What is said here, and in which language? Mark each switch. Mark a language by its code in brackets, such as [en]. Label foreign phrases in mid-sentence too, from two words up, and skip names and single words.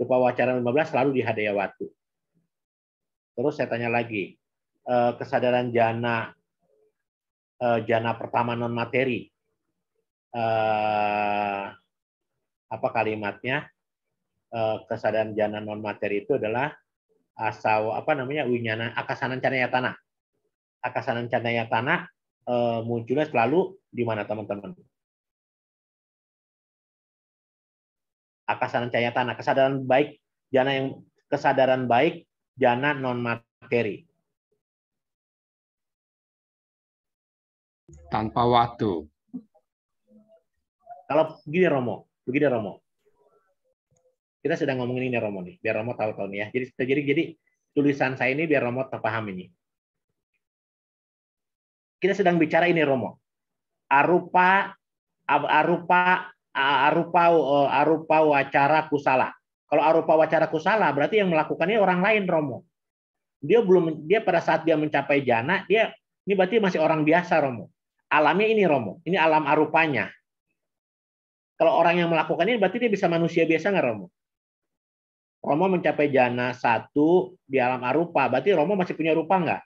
[pi] Rupa Wacara [id] 15 selalu di Hadayawatu. Terus saya tanya lagi, kesadaran jana pertama non materi, apa kalimatnya? Kesadaran jana non materi itu adalah [pi] winyana akasanan canayatana. Akasanan canayatana [id] munculnya selalu di mana teman-teman? [pi] Akasanan canayatana, [id] kesadaran baik, kesadaran baik jana non materi. Tanpa waktu. Kalau begini Romo. Kita sedang ngomongin ini Romo nih, biar Romo tahu nih ya. Jadi tulisan saya ini biar Romo terpaham ini. Kita sedang bicara ini Romo. [pi] Arupa wacara kusala. [id] Kalau [pi] arupa wacara kusala [id] berarti yang melakukannya orang lain Romo. Dia pada saat dia mencapai jana, ini berarti masih orang biasa Romo. Alamnya ini Romo. Ini alam arupanya. Kalau orang yang melakukan ini berarti dia bisa manusia biasa nggak Romo? Romo mencapai jana 1 di alam arupa, berarti Romo masih punya rupa nggak?